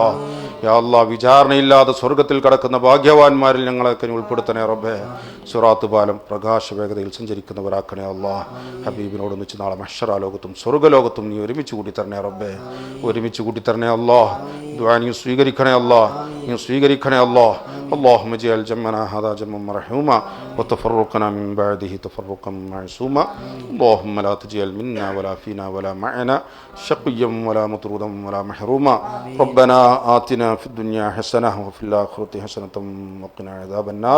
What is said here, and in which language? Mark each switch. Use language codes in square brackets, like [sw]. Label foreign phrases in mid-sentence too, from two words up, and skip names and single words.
[ar] يا الله, [ml] വിചാരണയില്ലാതെ സ്വർഗത്തിൽ കടക്കുന്ന ഭാഗ്യവാന്മാരിൽ ഞങ്ങളൊക്കെ നീ ഉൾപ്പെടുത്തണേ റബ്ബേ. സിറാത്ത് പാലം പ്രകാശ വേഗതയിൽ സഞ്ചരിക്കുന്നവരാക്കണേ അല്ലാ. ഹബീബിനോട് ഒന്നിച്ച് നാളെ മഹ്ശറ ലോകത്തും സ്വർഗ്ഗലോകത്തും നീ ഒരുമിച്ച് കൂട്ടി തരണേ റബ്ബേ, ഒരുമിച്ച് കൂട്ടി തരണേ അല്ലാ. ദുആ നീ സ്വീകരിക്കണേ അല്ലാ, നീ സ്വീകരിക്കണേ അല്ലാ. [ar] اللهم اجعل جمعنا هذا جمعا مرحوما وتفرقنا من بعده تفرقا معصوما. اللهم لا تجعل منا ولا فينا ولا معنا شقيا ولا مطرودا ولا محروما. ربنا آتنا في الدنيا حسنة وفي الآخرة حسنة وقنا عذاب النار.